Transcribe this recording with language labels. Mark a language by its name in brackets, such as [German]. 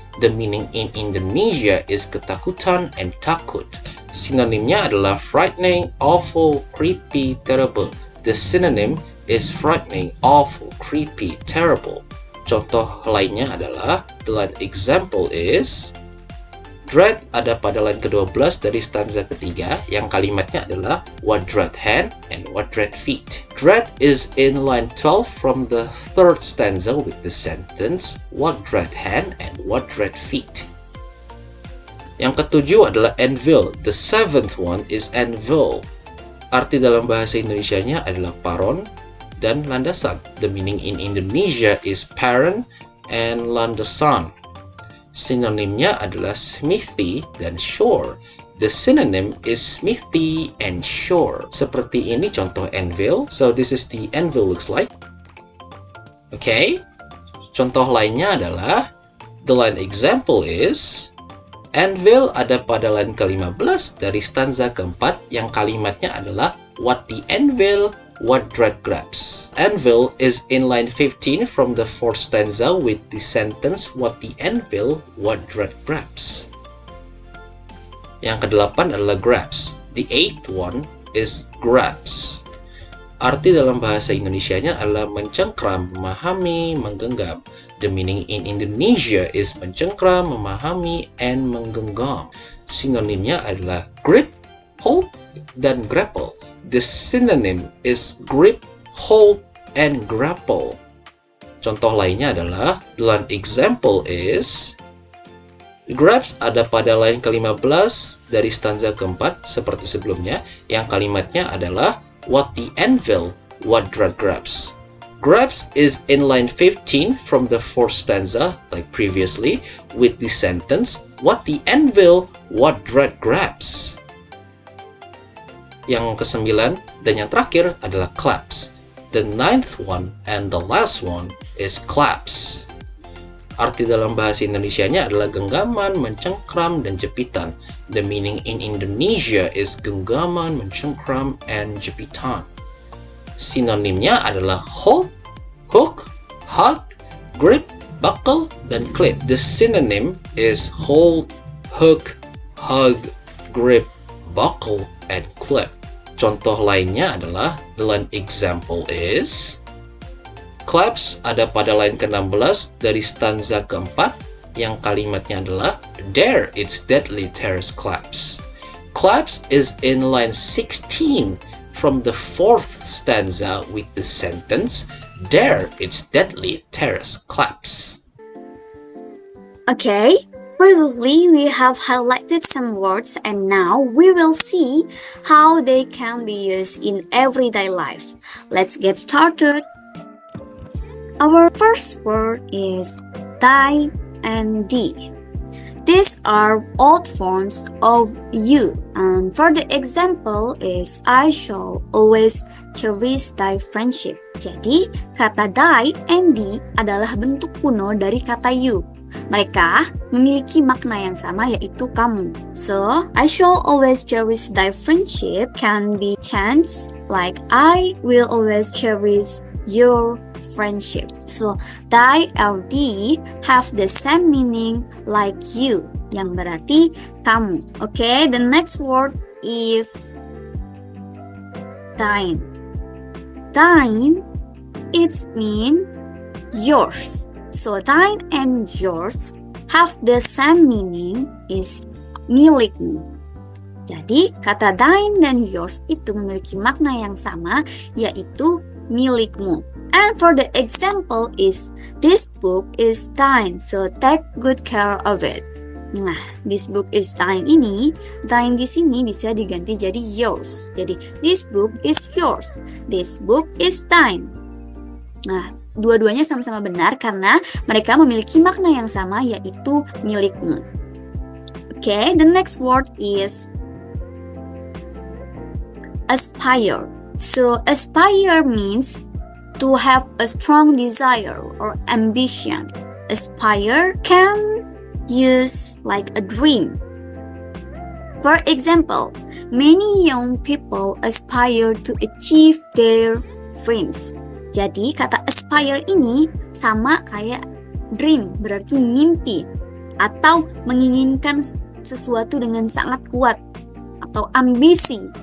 [English] The meaning in Indonesia is ketakutan and takut. [Indonesian] Sinonimnya adalah frightening, awful, creepy, terrible. [English] The synonym is frightening, awful, creepy, terrible. [Indonesian] Contoh lainnya adalah, [English] the line example is, [Indonesian] dread ada pada line ke-12 dari stanza ketiga yang kalimatnya adalah, [English] what dread hand and what dread feet. Dread is in line 12 from the third stanza with the sentence, what dread hand and what dread feet. [Indonesian] Yang ketujuh adalah anvil. [English] The seventh one is anvil. [Indonesian] Arti dalam bahasa Indonesianya adalah paron dan landasan. [English] The meaning in Indonesia is paron and landasan. [Indonesian] Sinonimnya adalah smithy dan shore. [English] The synonym is smithy and shore. [Indonesian] Seperti ini contoh anvil. [English] So this is the anvil looks like. Okay. [Indonesian] Contoh lainnya adalah, [English] the line example is, [Indonesian] anvil ada pada line ke-15 dari stanza keempat yang kalimatnya adalah, [English] what the anvil, what dread grabs. Anvil is in line 15 from the fourth stanza with the sentence, what the anvil, what dread grabs. [Indonesian] Yang ke-8 adalah grabs. [English] The eighth one is grabs. [Indonesian] Arti dalam bahasa Indonesianya adalah mencengkram, memahami, menggenggam. [English] The meaning in Indonesia is mencengkram, memahami, and menggenggam. [Indonesian] Sinonimnya adalah grip, hold, dan grapple. [English] The synonym is grip, hold, and grapple. [Indonesian] Contoh lainnya adalah, [English] the line example is, [Indonesian] grabs ada pada line ke-15 dari stanza keempat seperti sebelumnya, yang kalimatnya adalah, [English] what the anvil, what Dread grabs. Grabs is in line 15 from the fourth stanza, like previously, with the sentence, what the anvil, what Dread grabs. [Indonesian] Yang ke-9 dan yang terakhir adalah claps. [English] The ninth one and the last one is claps. [Indonesian] Arti dalam bahasa Indonesianya adalah genggaman, mencengkram, dan jepitan. [English] The meaning in Indonesia is genggaman, mencengkram, and jepitan. [Indonesian] Sinonimnya adalah hold, hook, hug, grip, buckle, dan clip. [English] The synonym is hold, hook, hug, grip, buckle, and clip. [Indonesian] Contoh lainnya adalah, [English] the line example is, [Indonesian] claps ada pada line ke-16 dari stanza keempat, yang kalimatnya adalah, [English] there its deadly terrorist claps. Claps is in line 16 from the fourth stanza with the sentence, there its deadly terrorist claps. Okay, previously we have highlighted some words and now we will see how they can be used in everyday life. Let's get started. Our first word is die and thee. These are old forms of you. And for the example is I shall always cherish thy friendship. [Indonesian] Jadi, kata die and thee adalah bentuk kuno dari kata you. Mereka memiliki makna yang sama yaitu kamu. [English] So, I shall always cherish thy friendship can be changed like I will always cherish your friendship. So, thy or thee have the same meaning like you, [Indonesian] yang berarti kamu. [English] Okay, the next word is thine. Thine, it's mean yours. So, thine and yours have the same meaning is milikmu. [Indonesian] Jadi, kata thine dan yours itu memiliki makna yang sama, yaitu milikmu. [English] And for the example is, this book is thine, so take good care of it. [Indonesian] Nah, [English] this book is thine [Indonesian] ini, thine di sini bisa diganti jadi yours. [English] Jadi, this book is yours, this book is thine. [Indonesian] Nah, dua-duanya sama-sama benar karena mereka memiliki makna yang sama yaitu milikmu. [English] Okay, the next word is aspire. So, aspire means to have a strong desire or ambition. Aspire can use like a dream. For example, many young people aspire to achieve their dreams. [Indonesian] Jadi kata aspire ini sama kayak dream, berarti mimpi atau menginginkan sesuatu dengan sangat kuat atau ambisi.